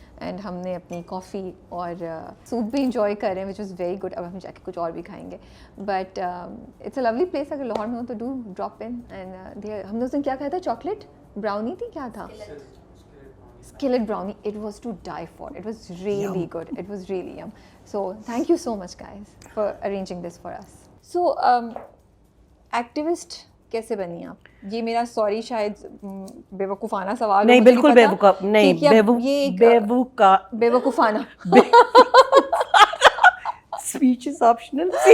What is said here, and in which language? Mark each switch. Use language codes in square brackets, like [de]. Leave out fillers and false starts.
[ur] And ہم نے اپنی کافی اور سوپ بھی انجوائے کر رہے ہیں [en] Which is very good. [ur] اب ہم جا کے کچھ اور بھی کھائیں گے, [en] But it's a lovely place. [ur] اگر لاہور میں ہو تو [en] Do drop in. [ur] اینڈ ہم نے اس دن کیا کھایا تھا, چاکلیٹ براؤنی تھی, کیا تھا, skillet brownie. [en] It was to die for. It was really good. It was really yum. So thank you so much guys for arranging this for us. So [ur] activist کیسے بنی آپ؟ یہ میرا سوری شاید بیوقوفانہ سوال نہیں, بالکل بیوقوف نہیں, بیوقوفانہ [en] Speech is optional.